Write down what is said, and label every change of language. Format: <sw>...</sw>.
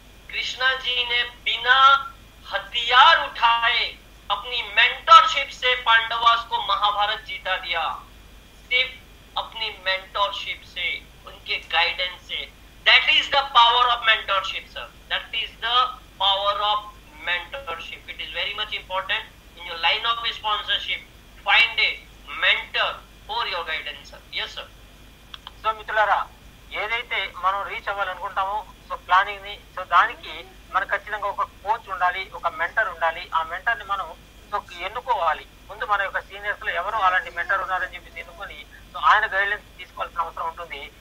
<hi>कृष्णा जी ने बिना हथियार उठाए अपनी मेंटरशिप से पांडवास को महाभारत जीता दिया. सिर्फ अपनी मेंटरशिप से, उनके गाइडेंस से.</hi> <en>That is the power of mentorship sir. That is the power of mentorship. It is very much important in your line of sponsorship. Find a mentor for your guidance, sir. Yes, sir.</en> <te>So మిత్రులారా, ఏదైతే మనం reach అవ్వాలనుకుంటామో so planning ని, so దానికి మనకు ఖచ్చితంగా ఒక coach ఉండాలి, ఒక మెంటర్ ఉండాలి. ఆ మెంటర్ ని మనం సో ఎన్నుకోవాలి. ముందు మన యొక్క సీనియర్స్ లో ఎవరు అలాంటి మెంటర్ ఉన్నారని చెప్పేసి ఎన్నుకొని సో ఆయన గైడ్లైన్స్ తీసుకోవాల్సిన అవసరం ఉంటుంది.</te>